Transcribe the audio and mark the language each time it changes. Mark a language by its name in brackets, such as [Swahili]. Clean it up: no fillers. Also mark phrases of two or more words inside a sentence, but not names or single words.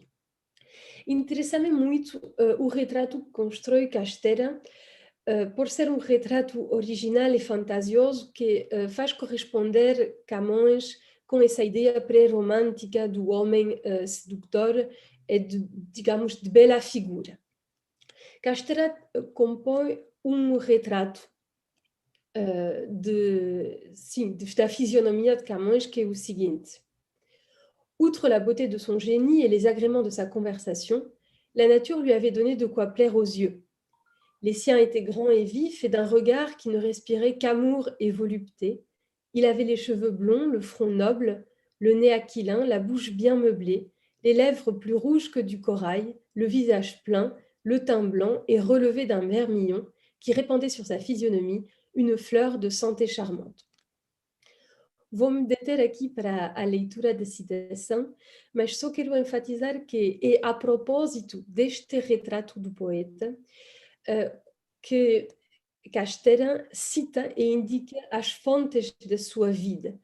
[Portuguese] Interessa-me muito o retrato que constrói Casteira, por ser um retrato original e fantasioso que faz corresponder Camões com essa ideia pré-romântica do homem sedutor e, digamos, de bela figura. Castera compõe retrato da fisionomia de Camões, que est o seguinte. [French] Outre la beauté de son génie et les agréments de sa conversation, la nature lui avait donné de quoi plaire aux yeux. Les siens étaient grands et vifs et d'un regard qui ne respirait qu'amour et volupté. Il avait les cheveux blonds, le front noble, le nez aquilin, la bouche bien meublée, les lèvres plus rouges que du corail, le visage plein, le teint blanc et relevé d'un vermillon qui répandait sur sa physionomie une fleur de santé charmante. [Portuguese] Vou-me deter aqui para a leitura da citação, mas só quero enfatizar que é a propósito deste retrato do poeta que Castera cita e indica as fontes da sua vida.